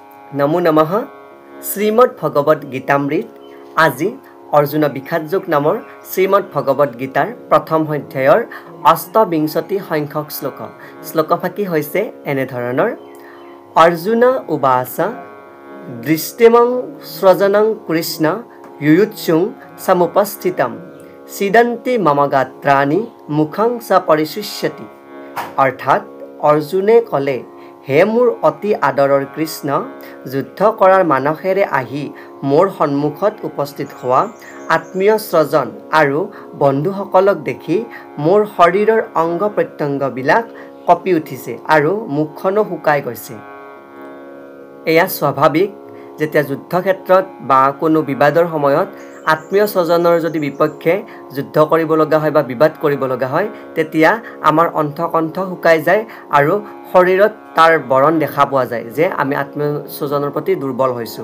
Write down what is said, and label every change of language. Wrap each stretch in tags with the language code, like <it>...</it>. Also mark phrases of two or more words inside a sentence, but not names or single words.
<as>নমো নমঃ শ্ৰীমদ ভগৱদ গীতামৃত আজি অৰ্জুন বিখাত যোগ নামৰ শ্ৰীমদ ভগৱদ গীতাৰ প্ৰথম অধ্যায়ৰ অষ্টবিংশতি সংখ্যক শ্লোকফাকি হৈছে এনেধৰণৰ</as> <sa>অৰ্জুন উবাচ দৃষ্টিমং স্ৰজনং কৃষ্ণ युयुत्सुं समुपस्थितं सिदन्ति मम गात्राणि मुखं स परिशुष्यति</sa> <as>অৰ্থাৎ অৰ্জুনে ক'লে হে মোৰ অতি আদৰৰ কৃষ্ণ যুদ্ধ কৰাৰ মানসেৰে আহি মোৰ সন্মুখত উপস্থিত হোৱা আত্মীয় স্ৰজন আৰু বন্ধুসকলক দেখি মোৰ শৰীৰৰ অংগ প্ৰত্যংগবিলাক কঁপি উঠিছে আৰু মুখখনো শুকাই গৈছে। এয়া স্বাভাৱিক যেতিয়া যুদ্ধক্ষেত্ৰত বা কোনো বিবাদৰ সময়ত আত্মীয় স্বজনৰ যদি বিপক্ষে যুদ্ধ কৰিব লগা হয় বা বিবাদ কৰিব লগা হয় তেতিয়া আমাৰ অন্তকণ্ঠ শুকাই যায় আৰু শৰীৰত তাৰ বৰণ দেখা পোৱা যায় যে আমি আত্মীয় স্বজনৰ প্ৰতি দুৰ্বল হৈছোঁ।</as>